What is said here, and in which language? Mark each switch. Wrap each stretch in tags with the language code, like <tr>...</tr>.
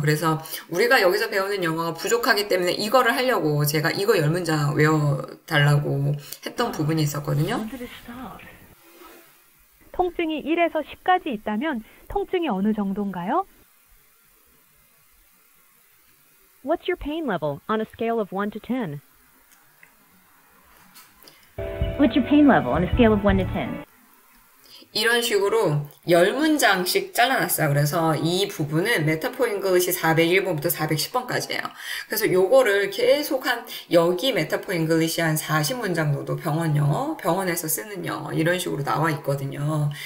<ko>그래서 우리가 여기서 배우는 영어가 부족하기 때문에 이거를 하려고 제가 이거 10문장 외워달라고 했던 부분이 있었거든요. 통증이 1에서 10까지 있다면 통증이 어느 정도인가요?</ko> <en>What's your pain level on a scale of 1 to 10? What's your pain level on a scale of 1 to 10?</en> <ko>이런 식으로 10문장씩 잘라놨어요. 그래서 이 부분은 메타포 잉글리시 401번부터 410번까지예요. 그래서 요거를 계속 여기 메타포 잉글리시 한 40문장 정도 병원 영어, 병원에서 쓰는 영어 이런 식으로 나와 있거든요.</ko>